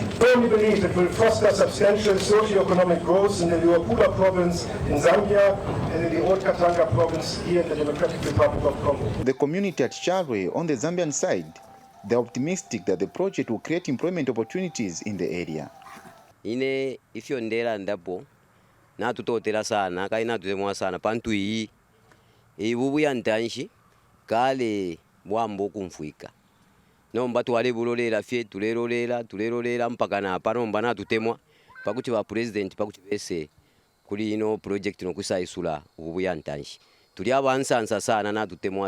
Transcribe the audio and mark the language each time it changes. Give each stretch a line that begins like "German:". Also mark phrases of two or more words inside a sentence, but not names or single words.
English: We firmly believe it will foster substantial socio-economic growth in the Luapula province in Zambia and in the Old Katanga province here in the Democratic Republic of Congo. The community at Chalwe on the Zambian side, they are optimistic that the project will create employment opportunities in the area.
Bemba: Ine ifyo ndera ndapo na tutotera sana kaina tutemwa sana pantu iyi ibubu ya ntanshi kale bwambo kumfuika nomba twale bulolera fye tulelolera mpaka na panomba na tutemwa pakuti ba president pakuti bese kuli ino project no kusaisula ububu ya ntanshi tuli abansansa sana na tutemwa